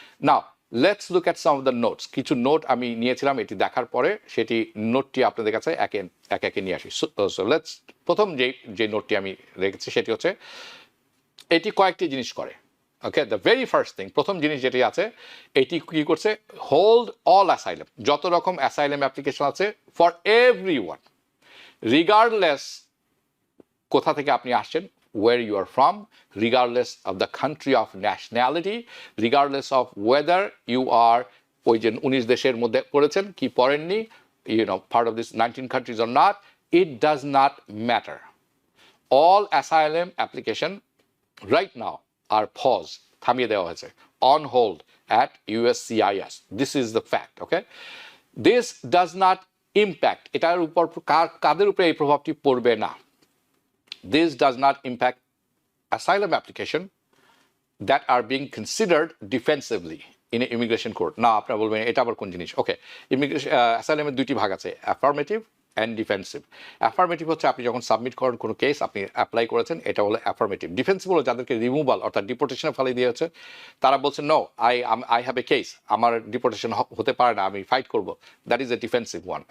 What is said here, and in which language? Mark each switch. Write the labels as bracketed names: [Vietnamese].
[English] Now let's look at some of the notes. [Bangla] কিছু note আমি নিয়েছিলাম, এটি দেখার পরে সেটি নোটটি আপনাদের কাছে একে একে নিয়ে আসি। সো লেটস, প্রথম যে নোটটি আমি রেখেছি সেটি হচ্ছে এটি কয়েকটি জিনিস করে। ওকে, [English] the very first thing, [Bangla] প্রথম জিনিস যেটি আছে, এটি কি করছে? [English] hold all asylum, [Bangla] যত রকম অ্যাসাইলাম অ্যাপ্লিকেশন আছে [English] for everyone, regardless [Bangla] কোথা থেকে আপনি আসছেন, [English] where you are from, regardless of the country of nationality, regardless of whether you are [Bangla] ওই যে 19 দেশের মধ্যে পড়েছেন কি পড়েননি, [English] part of this 19 countries or not, it does not matter. All asylum application right now are paused, [Bangla] থামিয়ে দেওয়া হয়েছে, [English] on hold at USCIS. This is the fact, okay? This does not impact, [Bangla] এটার উপর কাদের উপরে এই প্রভাবটি পড়বে না। [English] This does not impact asylum application that are being considered defensively in an immigration court. [Bangla] না, আপনারা বলবেন এটা আবার কোন জিনিস? ওকে, ইমিগ্রেশন অ্যাসাইলামের দুইটি ভাগ আছে, অ্যাফার্মেটিভ অ্যান্ড ডিফেন্সিভ। অ্যাফার্মেটিভ হচ্ছে আপনি যখন সাবমিট করেন কোনো কেস, আপনি অ্যাপ্লাই করেছেন, এটা হলো অ্যাফার্মেটিভ। ডিফেন্সিভ হলো যাদেরকে রিমুভাল অর্থাৎ ডিপোর্টেশনে ফেলে দিয়েছে, তারা বলছেন [English] no, I have a case, [Bangla] আমার ডিপোর্টেশন হতে পারে না, আমি ফাইট করব, [English] That is a defensive one.